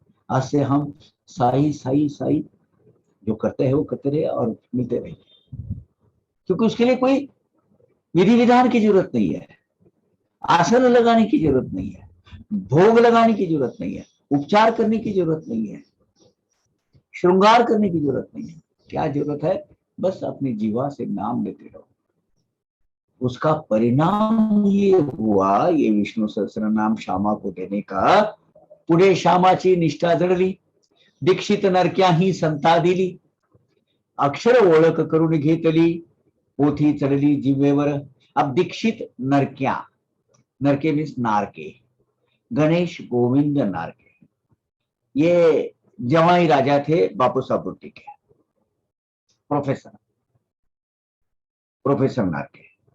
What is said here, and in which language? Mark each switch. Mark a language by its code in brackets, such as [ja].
[hi] आज से हम साई साई साई जो करते हैं वो करते रहे और मिलते रहे, क्योंकि उसके लिए कोई विधि विधान की जरूरत नहीं है, आसन लगाने की जरूरत नहीं है, भोग लगाने की जरूरत नहीं है, उपचार करने की जरूरत नहीं है, श्रृंगार करने की जरूरत नहीं है। क्या जरूरत है? बस अपनी जीवा से नाम लेते रहो। उसका परिणाम ये हुआ, ये विष्णु सहस्त्र नाम श्यामा को देने का, [mr] पुढे श्यामाची निष्ठा जडली, दीक्षित नरक्या ही संता दिली, अक्षर ओळख करून घेतली, पोथी चढली जिव्हेवर। [hi] अब दीक्षित नरक्या, नरके मीन्स नारके, गणेश गोविंद नारके, ये जवाई राजा थे बापू साहब बुट्टी के, प्रोफेसर प्रोफेसर नारके।